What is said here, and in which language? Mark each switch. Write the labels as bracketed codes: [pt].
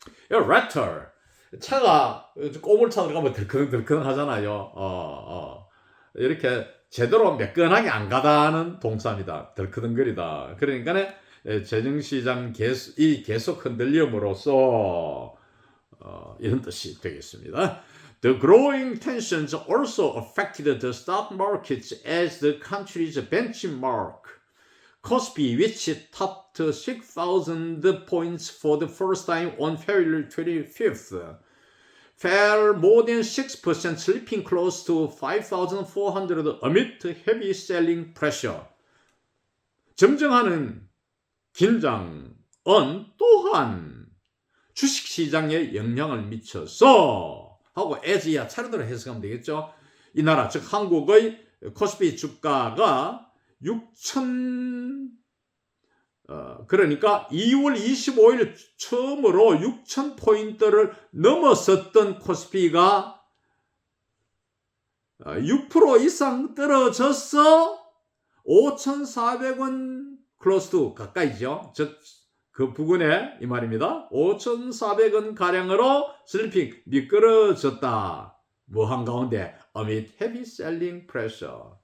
[ko] ratter 차가 꼬물차들 가면 덜커덩 하잖아요. 이렇게 제대로 매끈하게 안 가다는 동사입니다. 덜커덩거리다. 그러니까 재정시장 계속 흔들림으로써 이런 뜻이 되겠습니다. [en] The growing tensions also affected the stock markets as the country's benchmark Kospi, which topped 6,000 points for the first time on February 25th, fell more than 6%, slipping close to 5,400 amid heavy selling pressure. [ko] 점증하는 긴장은 또한 주식시장에 영향을 미쳐서 하고 as야 차례대로 해석하면 되겠죠. 이 나라 즉 한국의 코스피 주가가 6,000 그러니까 2월 25일 처음으로 6,000포인트를 넘어섰던 코스피가 6% 이상 떨어져서 5,400원 [en] close to [ko] 가까이죠. 즉 그 부근에 이 말입니다. 5,400원 가량으로 슬리핑 미끄러졌다. 뭐 한가운데 [en] amid heavy selling pressure.